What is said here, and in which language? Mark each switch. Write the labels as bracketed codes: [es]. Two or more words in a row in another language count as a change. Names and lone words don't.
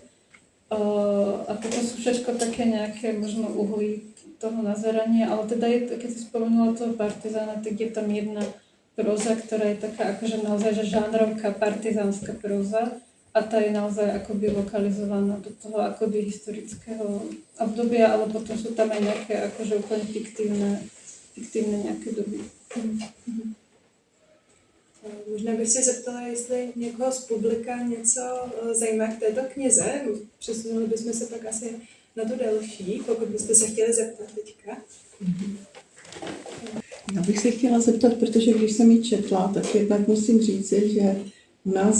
[sk] A toto sú všetko také nejaké možno uhly toho nazerania, ale teda je, keď si spomenula toho partizána, tak je tam jedna próza, ktorá je taká akože naozaj že žánrovka partizánska próza a tá je naozaj akoby lokalizovaná do toho akoby historického obdobia, ale potom sú tam aj nejaké akože úplne fiktívne nejaké doby. [cs] Možná bych se zeptala, jestli někoho z publika něco zajímá k této knize. Přesunuli bychom se pak asi na tu další, pokud byste se chtěli zeptat teďka. Já bych se chtěla zeptat, protože když jsem ji četla, tak jednak musím říct, že u nás